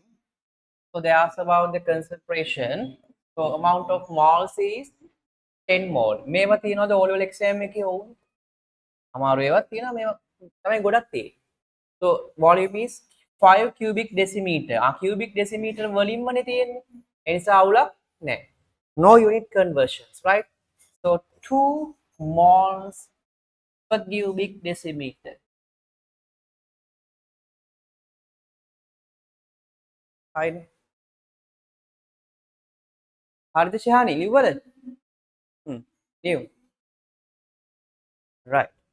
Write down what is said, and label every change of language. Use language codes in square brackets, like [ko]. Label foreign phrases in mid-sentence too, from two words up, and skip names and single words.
[en] So they ask about the concentration. So amount of moles is 10 mole. [si] මේව තියනවාද [en] O level exam [si] එකේ ඔවුන්? අමාරු ඒවත් තියෙනවා මේව තමයි ගොඩක් තියෙන්නේ. [en] So volume is 5 cubic decimeter. cubic decimeter [si] වලින්මනේ තියෙන්නේ. ඒ නිසා අවුලක් නැහැ. [en] No unit conversions, right? So 2 moles per cubic decimeter. Fine. [si] හරිද ශහානි ලිව්වද? ලියමු. right.